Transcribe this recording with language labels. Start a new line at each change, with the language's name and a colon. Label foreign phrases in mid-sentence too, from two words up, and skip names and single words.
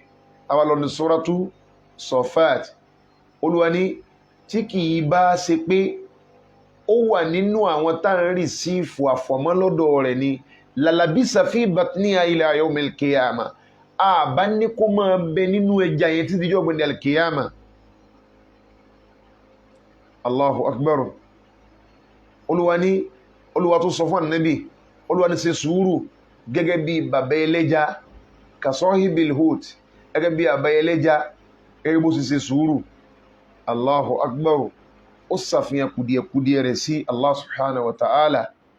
Yoruba: Àwa lọ ní Suratu Safat. Olúwa ní tí kìí bá ṣe pé ó wà nínú àwọn tá ń rí sí ìfò àfọ̀mọ́ lọ́dọ̀ rẹ̀ ni
Arabic: للبث في بطنها إلى يوم القيامة.
Yoruba: Àbá ní kó máa bẹ nínú ẹja yẹn títí jọ́ gbẹ̀dẹ̀ al-qiyamah.
Arabic: الله أكبر.
Yoruba: Olúwa tó sọ fún Ànábì, Olúwa ní ṣe sùúrù gẹ́gẹ́ bí bàbá ẹlẹ́ja,
Arabic: كصاحب الحوت,
Yoruba: gẹ́gẹ́ bí bàbá ẹlẹ́ja, gẹ́gẹ́ bó ṣe sùúrù.
Arabic: الله أكبر.
Yoruba: Ó ṣàfihàn kùdìẹ̀kùdìẹ̀ rẹ̀ sí
Arabic: الله سبحانه وتعالى.